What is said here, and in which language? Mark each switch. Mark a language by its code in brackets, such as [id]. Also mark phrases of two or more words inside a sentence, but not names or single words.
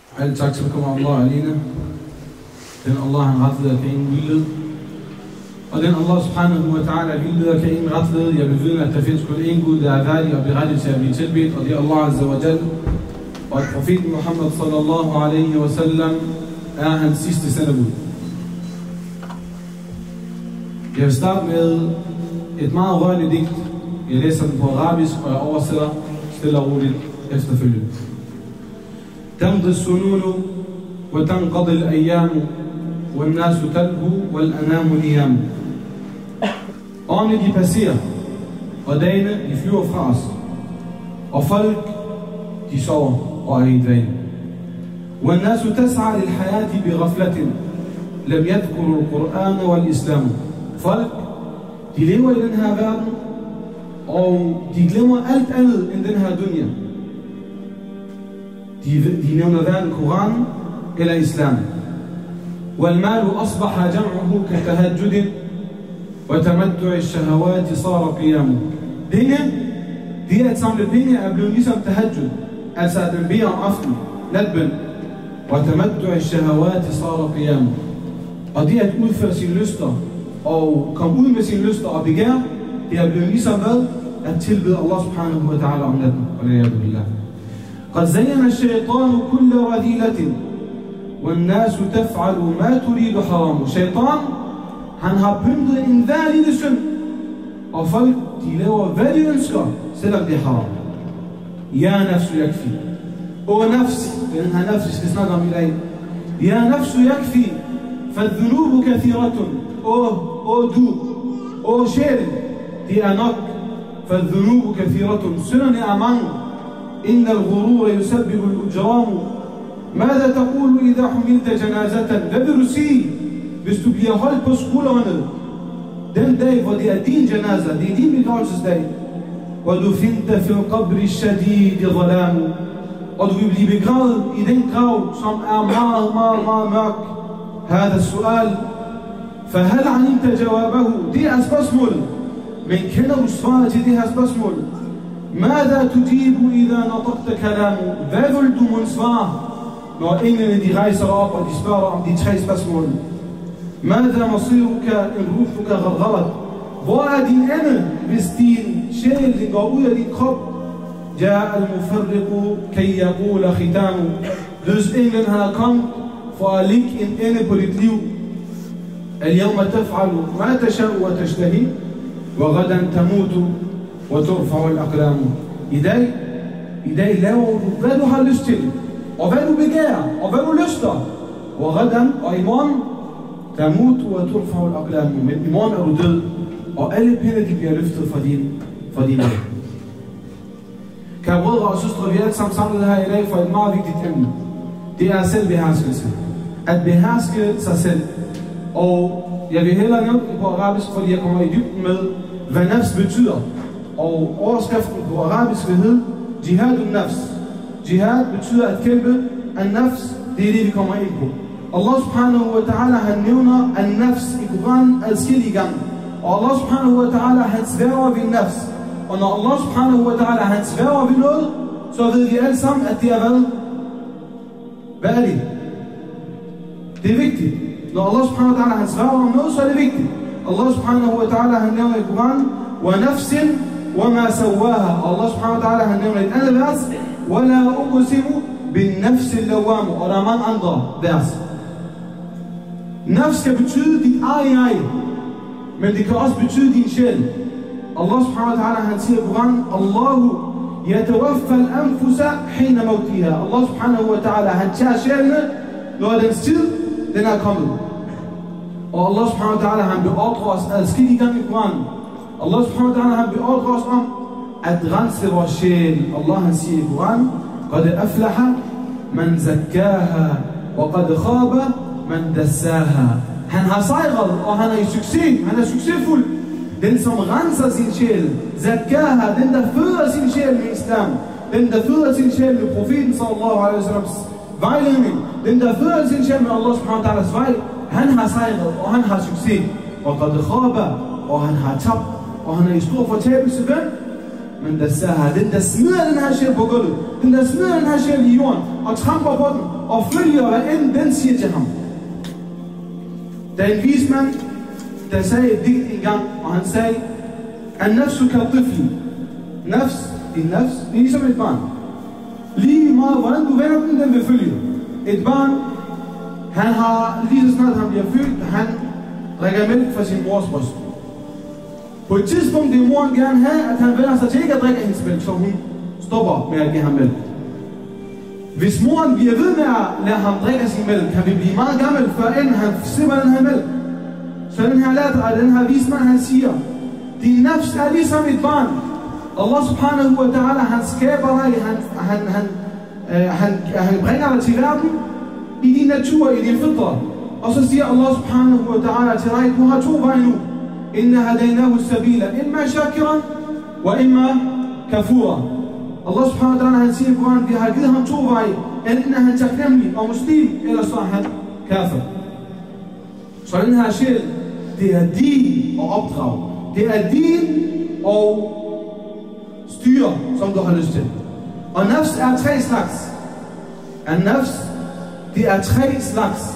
[da] Alle tak tilkommer Allah alene. Den Allah han retleder kan ingen vildled. Og den Allah [ar] سبحانه وتعالى [da] vildleder kan ingen retlede. Jeg vil vide, at der findes kun én Gud, der er værdig og berettiget til at blive tilbedt, og det er Allah [ar] عز وجل. [da] Og at profeten Muhammad [ar] صلى الله عليه وسلم [da] er hans sidste sendebud. Jeg vil starte med et meget rørende digt. Jeg læser den på arabisk, og jeg oversætter stille og roligt efterfølgende. [ar] تمضي السنون وتنقضي الأيام والناس تلهو والأنام نيام. [da] Årene de passerer, og dagene de flyver fra os, og folk de sover og er i dvale. [ar] والناس تسعى للحياة بغفلة لم يذكروا القرآن والإسلام. [da] Folk de lever i den her verden, og de glemmer alt andet end den her dunya. De nævner hverken Koranen eller Islam. [ar] والمال أصبح جمعه كتهجد وتمتع الشهوات صار قيام. [da] Penge, det at samle penge er blevet ligesom tahajjud, altså at den beder om aftenen, natbøn. [ar] وتمتع الشهوات صار قيام. [da] Og det at udføre sine lyster og komme ud med sine lyster og begær, det er blevet ligesom hvad? At tilbede Allah [ar] سبحانه وتعالى [da] om natten. [ar] والعياذ بالله. قد زين الشيطان كل رذيلة والناس تفعل ما تريد حرام. [da] Shaitan, han har pyntet enhver lille synd, og folk de laver hvad de ønsker, selvom det er haram. [ar] يا نفس يكفي. [da] O nafs, den her nafs vi skal snakke om i dag. [ar] يا نفس يكفي فالذنوب كثيرة. [da] O du, o sjælen, det er nok. [ar] فالذنوب كثيرة, [da] synderne er mange. [ar] إن الغرور يسبب الإجرام. ماذا تقول إذا حملت جنازة؟ [da] Hvad vil du sige, hvis du bliver holdt på skuldrene den dag, hvor det er din janaza, det er din begravelsesdag? [ar] وَدُفِنْتَ فِي الْقَبْرِ الشَّدِيدِ ظَلَامُ. [da] Og du vil blive begravet i den grav, som er meget, meget, meget mørk. [ar] هذا السؤال فهل علمت جوابه. [da] Det er spørgsmålet, men kender du svaret til det her spørgsmål? [ar] ماذا تجيب إذا نطقت كلامه. [da] Hvad vil du mon svare, når englene de rejser op og de spørger om de tre spørgsmål? [ar] ماذا مصيرك إن روحك غرغرت. [da] Hvor er din ende, hvis din sjæl den går ud af din krop? [ar] جاء المفرق كي يقول ختام. [da] Dødsenglen han er kommet for at lægge en ende på dit liv. [ar] اليوم تفعل ما تشاء وتشتهي وغدا تموت وترفع الأقلام. [da] I dag laver du, hvad du har lyst til, og hvad du begærer, og hvad du lyster. وغدا, og i morgen, [ar] تموت وترفع الأقلام. [da] Men i morgen er du død, og alle pinde de bliver løftet fra din dag. Kære brødre og søstre, vi er alle sammen samlet her i dag for et meget vigtigt emne. Det er selvbeherskelse. At beherske sig selv. Og jeg vil hellere nævne det på arabisk, fordi jeg kommer i dybden med, hvad nafs betyder. Og overskriften på arabisk vil hedde [ar] جهاد النفس. [da] Jihad betyder at kæmpe. An-nafs, det er det vi kommer ind på. Allah [ar] سبحانه وتعالى [da] han nævner an-nafs i Koranen adskillige gange. Og Allah [ar] سبحانه وتعالى [da] han sværger ved nafs. Og når Allah [ar] سبحانه وتعالى [da] han sværger ved noget, så ved vi alle sammen at det er hvad? Hvad er det? Det er vigtigt. Når Allah [ar] سبحانه وتعالى [da] han sværger om noget, så er det vigtigt. Allah [ar] سبحانه وتعالى [da] han nævner i Koranen [ar] وَنَفْسٍ وَمَا سَوَّاهَا. [da] Allah [ar] سبحانه وتعالى [da] han nævner et andet vers [ar] وَلَا أُقْسِمُ بِالنَّفْسِ اللَّوَّامُ. [da] Og der er mange andre vers. Nafs skal betyde dit eget, men det kan også betyde din sjæl. Allah [ar] سبحانه وتعالى [da] han siger i Koranen [ar] الله يتوفى الأنفس حين موتها. [da] Allah [ar] سبحانه وتعالى [da] han tager sjælene, når dens tid den er kommet. Og Allah [ar] سبحانه وتعالى [da] han beordrer os adskillige gange i Koranen. Allah [ar] سبحانه وتعالى [da] han beordrer os om at rense vores sjæl. Allah han siger i Koranen [ar] قَدْ أَفْلَحَ مَنْ زَكَّاهَا وَقَدْ خَابَ مَنْ دَسَّاهَا. [da] Han har sejret, og han er i succes. Han er succesfuld. Den som renser sin sjæl. Zakkaha, den der føder sin sjæl med islam. Den der føder sin sjæl med profeten [ar] صلى الله عليه وسلم [da] vejledning. Den der føder sin sjæl med Allah [ar] سبحانه وتعالى [da] vej. Han har sejret, og han har succes. [ar] وَقَدْ خَابَ, [da] og han har tabt, og han er i stor fortabelse. Hvem? [ar] من دساها, [da] den der smider den her sjæl på gulvet, den der smider den her sjæl i jorden, og tramper på den, og følger hvad end den siger til ham. Der er en vismand, der sagde et digt engang, og han sagde, [ar] النفس كالطفل. [da] Nafs, din nafs, det er ligesom et barn. Lige meget, hvordan du vender den vil følge. Et barn, han har, lige så snart han bliver født, han drikker mælk fra sin mors bryst. På et tidspunkt vil moren gerne have, at han vender sig til ikke at drikke hendes mælk, så hun stopper med at give ham mælk. Hvis moren bliver ved med at lade ham drikke sin mælk, kan vi blive meget gammel, før end han slipper den her mælk. Så den her latter, den her vismand, han siger, din nafs er ligesom et barn. [ar] الله سبحانه وتعالى, [da] han skaber dig, han bringer dig til verden i din natur, i din fitra. Og så siger Allah [ar] سبحانه وتعالى [da] til dig, du har to veje nu. [ar] إنا هديناه السبيل إما شاكرا وإما كفورا. الله سبحانه وتعالى, [da] han siger i Koran, vi har givet ham to veje. Enten er han taknemmelig og muslim, eller så er han kafir. Så den her sjæl, det er din og opdrag. Det er din og styre, som du har lyst til. Og nafs er 3 slags. Nafs, det er 3 slags.